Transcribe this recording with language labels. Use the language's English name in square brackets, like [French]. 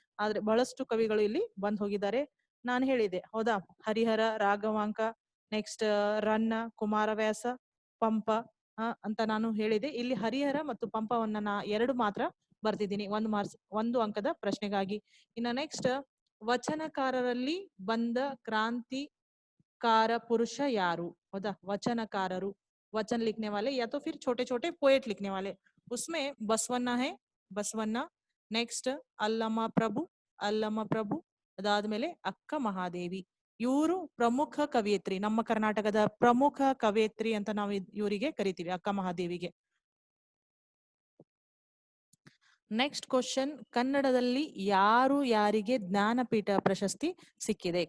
[Kannada] ಆದ್ರೆ ಬಹಳಷ್ಟು ಕವಿಗಳು ಇಲ್ಲಿ ಬಂದು ಹೋಗಿದ್ದಾರೆ. ನಾನು ಹೇಳಿದೆ ಹೌದಾ, ಹರಿಹರ, ರಾಘವಾಂಕ, ನೆಕ್ಸ್ಟ್ ರನ್ನ, ಕುಮಾರವ್ಯಾಸ, ಪಂಪ ಅಂತ ನಾನು ಹೇಳಿದೆ. ಇಲ್ಲಿ ಹರಿಹರ ಮತ್ತು ಪಂಪವನ್ನ 2 ಮಾತ್ರ ಬರ್ದಿದ್ದೀನಿ, 1 ಅಂಕದ ಪ್ರಶ್ನೆಗಾಗಿ. ಇನ್ನು ನೆಕ್ಸ್ಟ್, ವಚನಕಾರರಲ್ಲಿ ಬಂದ क्रांतिकार पुरुष यारू. [Hindi] होता वचनकारु, वचन लिखने वाले या तो फिर छोटे छोटे पोएट लिखने वाले. उसमें बसवन्ना है, बसवन्ना. नेक्स्ट अल्लमा प्रभु, ಅದಾದ್ಮೇಲೆ ಅಕ್ಕ ಮಹಾದೇವಿ. [Kannada] ಇವರು ಪ್ರಮುಖ ಕವಿಯತ್ರಿ, ನಮ್ಮ ಕರ್ನಾಟಕದ ಪ್ರಮುಖ ಕವಿಯತ್ರಿ ಅಂತ ನಾವು ಇವರಿಗೆ ಕರಿತೀವಿ, ಅಕ್ಕ ಮಹಾದೇವಿಗೆ. ನೆಕ್ಸ್ಟ್ ಕ್ವಶನ್, ಕನ್ನಡದಲ್ಲಿ ಯಾರಿಗೆ ಜ್ಞಾನಪೀಠ ಪ್ರಶಸ್ತಿ ಸಿಕ್ಕಿದೆ.